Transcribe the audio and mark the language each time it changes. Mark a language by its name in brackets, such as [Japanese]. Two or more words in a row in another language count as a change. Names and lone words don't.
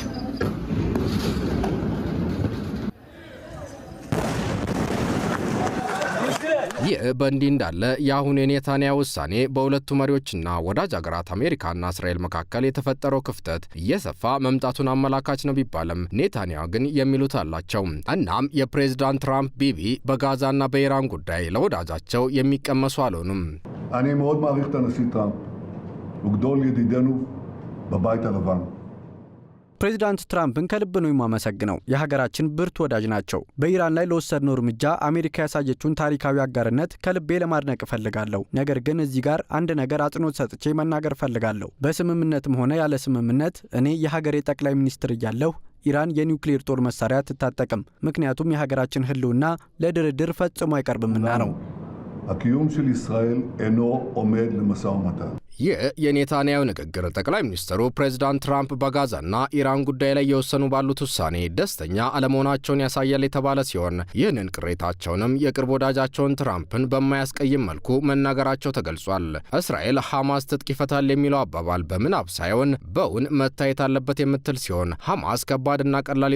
[Amharic] ይህ በእንዲህ እንዳለ የአሁኑ የኔታንያሁ ውሳኔ በሁለቱ መሪዎችና ወዳጅ ሀገራት አሜሪካና እስራኤል መካከል የተፈጠረው ክፍተት እየሰፋ መምጣቱን አመላካች ነው ቢባልም ኔታንያሁ ግን የሚሉት አላቸው። እናም የፕሬዝዳንት ትራምፕ ቢቢ በጋዛና በኢራን ጉዳይ ለወዳጃቸው የሚቀመሱ አልሆኑም። [Hebrew] אני מאוד מעריך את הנשיא טראמפ, הוא גדול ידידנו בבית הלבן. [Amharic] ፕሬዝዳንት ትራምፕን ከልብ ነው የማመሰግነው። የሀገራችን ብርቱ ወዳጅ ናቸው። በኢራን ላይ ለወሰድነው እርምጃ አሜሪካ ያሳየችውን ታሪካዊ አጋርነት ከልቤ ለማድነቅ እፈልጋለሁ። ነገር ግን እዚህ ጋር አንድ ነገር አጽንኦት ሰጥቼ መናገር እፈልጋለሁ። በስምምነትም ሆነ ያለ ስምምነት እኔ የሀገሬ ጠቅላይ ሚኒስትር እያለሁ ኢራን የኒውክሌር ጦር መሳሪያ አትታጠቅም። ምክንያቱም የሀገራችን ሕልውና ለድርድር ፈጽሞ አይቀርብምና ነው። [Hebrew] הקיום של ישראל אינו עומד למשא ומתן. [Amharic] ይህ የኔታንያሁ ንግግር ጠቅላይ ሚኒስትሩ ፕሬዝዳንት ትራምፕ በጋዛና ኢራን ጉዳይ ላይ የወሰኑ ባሉት ውሳኔ ደስተኛ አለመሆናቸውን ያሳያል የተባለ ሲሆን ይህንን ቅሬታቸውንም የቅርብ ወዳጃቸውን ትራምፕን በማያስቀይም መልኩ መናገራቸው ተገልጿል። እስራኤል ሐማስ ትጥቅ ይፈታል የሚለው አባባል በምናብ ሳይሆን በእውን መታየት አለበት የምትል ሲሆን ሐማስ ከባድና ቀላል